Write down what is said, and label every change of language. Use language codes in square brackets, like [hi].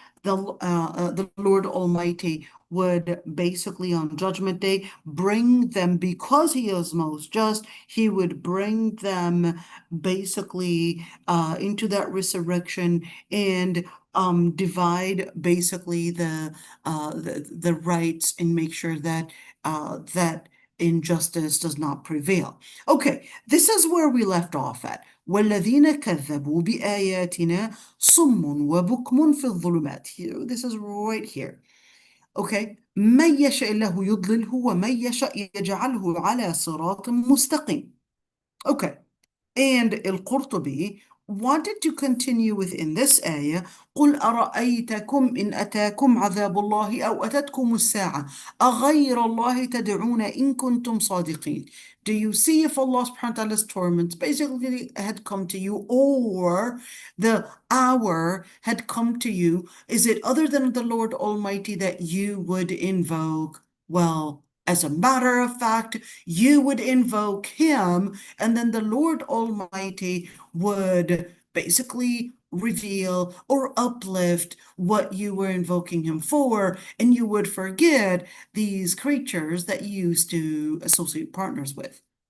[en] the Lord Almighty would basically on Judgment Day bring them, because He is most just, He would bring them basically into that resurrection and divide basically the rights and make sure that that injustice does not prevail. Okay, this is where we left off at. [ar] والذين كذبوا بآياتنا صم وبكم في الظلمات. [en] Here, this is right here. [ar] Okay, من يشاء الله يضلله ومن يشاء يجعله على صراط مستقيم. [en] Okay, and القرطبي wanted to continue within this ayah. [ar] قل أرأيتكم إن أتاكم عذاب الله أو أتتكم الساعة أغير الله تدعون إن كنتم صادقين. [en] Do you see if Allah subhanahu wa ta'ala's torments basically had come to you, or the hour had come to you? Is it other than the Lord Almighty that you would invoke? Well, as a matter of fact, you would invoke Him, and then the Lord Almighty would basically reveal or uplift what you were invoking Him for, and you would forget these creatures that you used to associate partners with.